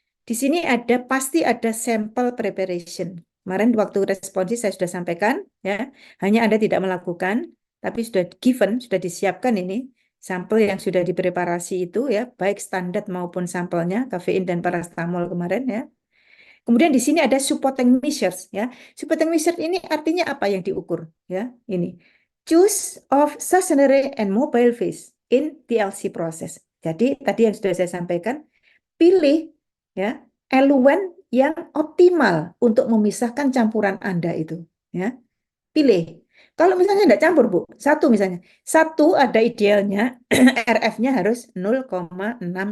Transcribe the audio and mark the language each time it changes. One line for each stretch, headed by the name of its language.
Indonesian: Di sini pasti ada sampel preparation. Kemarin waktu responsi saya sudah sampaikan, ya, hanya Anda tidak melakukan, tapi sudah given, sudah disiapkan ini sampel yang sudah dipreparasi itu, ya, baik standar maupun sampelnya, kafein dan paracetamol kemarin, ya. Kemudian di sini ada supporting measures, ya. Supporting measures ini artinya apa yang diukur, ya? Ini
English: choose of stationary and mobile phase in TLC process.
Indonesian: Jadi tadi yang sudah saya sampaikan, pilih ya eluen yang optimal untuk memisahkan campuran Anda itu ya. Pilih. Kalau misalnya tidak campur, Bu, satu misalnya. Satu ada idealnya RF-nya harus 0,65.